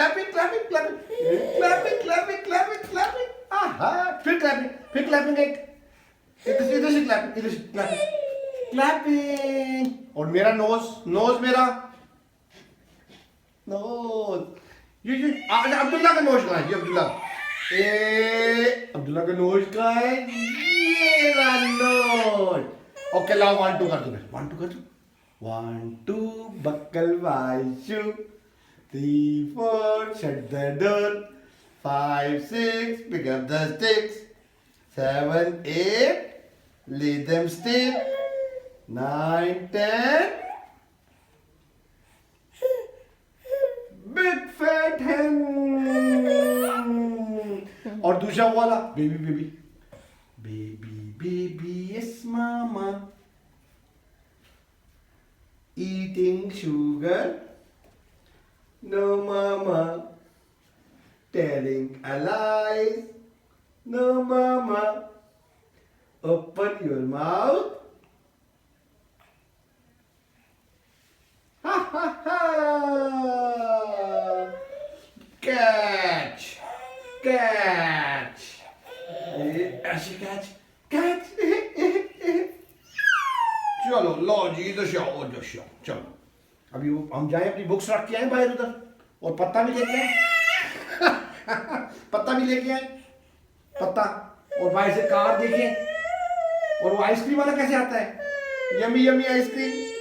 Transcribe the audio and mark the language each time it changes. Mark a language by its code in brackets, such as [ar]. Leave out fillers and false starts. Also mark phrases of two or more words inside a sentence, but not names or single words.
[hi] क्लैपिंग आहा फिर क्लैपिंग एक इधर से क्लैपिंग और मेरा नोज मेरा नोज ये अब्दुल्ला का नोज कहाँ है ये अब्दुल्ला अब्दुल्ला का नोज कहाँ है? ये रहा नोज। ओके लाओ 1 2 कर दो, 1 2 कर दो। [en] 1 2 buckle my shoe, 3 4 shut the door, 5 6 pick up the sticks, 7 8 lead them still, 9 10 big fat hen। [hi] और दूसरा वाला [en] baby baby baby baby yes mama eating sugar, no mama, telling a lie, no mama, open your mouth, ha ha ha, catch, catch, ऐसे catch, catch, [hi] चलो लो जी इधर से आओ, उधर से आओ, चलो अभी वो हम जाएं अपनी बुक्स रख के आए बाहर उधर, और पत्ता भी लेके आए पत्ता भी लेके आए, पत्ता, और बाहर से कार देखें, और वो आइसक्रीम वाला कैसे आता है, [en] yummy yummy ice cream,